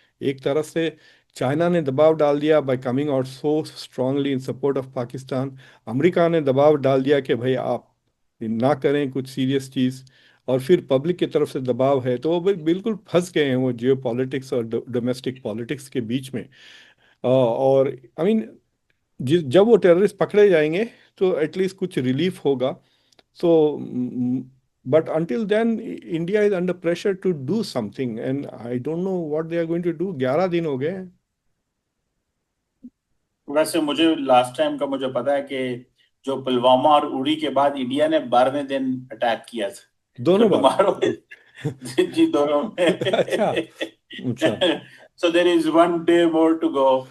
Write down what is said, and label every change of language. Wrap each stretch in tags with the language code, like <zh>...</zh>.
<hi>एक तरफ से चाइना ने दबाव डाल दिया</hi> <en>by coming out so strongly in support of Pakistan,</en> <hi>America ने दबाव डाल दिया कि भाई आप ना करें कुछ सीरियस चीज़, और फिर पब्लिक की तरफ से दबाव है, तो वो बिल्कुल फंस गए हैं वो जियो पॉलिटिक्स और डोमेस्टिक पॉलिटिक्स के बीच में। और आई मीन जब वो टेररिस्ट पकड़े जाएंगे तो एटलीस्ट कुछ रिलीफ होगा।</hi> <en>So, but until then, India is under pressure to do something, and I don't know what they are going to do.</en> <hi>11 दिन हो गए हैं। वैसे मुझे लास्ट टाइम का मुझे पता है कि जो पुलवामा और उरी के बाद इंडिया ने 12वें दिन अटैक किया था। तो दोनों बार। टुमारो जी जी दोनों में अच्छा। अच्छा।</hi> <en>So there is one day more to go.</en>